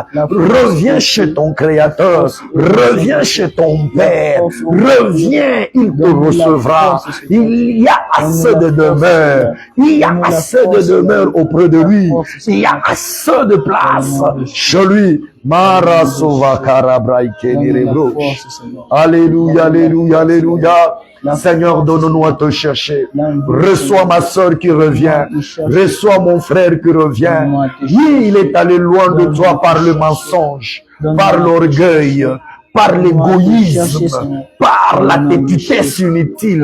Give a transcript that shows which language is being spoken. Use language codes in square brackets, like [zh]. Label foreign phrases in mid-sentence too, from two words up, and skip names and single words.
[fr] Reviens chez ton Créateur. Reviens chez ton Père. Reviens, il te recevra. Il y a assez de demeure. Il y a assez de demeure auprès de lui. Il y a assez de place chez lui. Mara sova karabraike nirebro. Alléluia, alléluia, alléluia. Seigneur, donne-nous à te chercher. Reçois ma soeur qui revient. Reçois mon frère qui revient. Oui, il est allé loin de toi par le mensonge, par l'orgueil, par l'égoïsme, par la têtitesse inutile.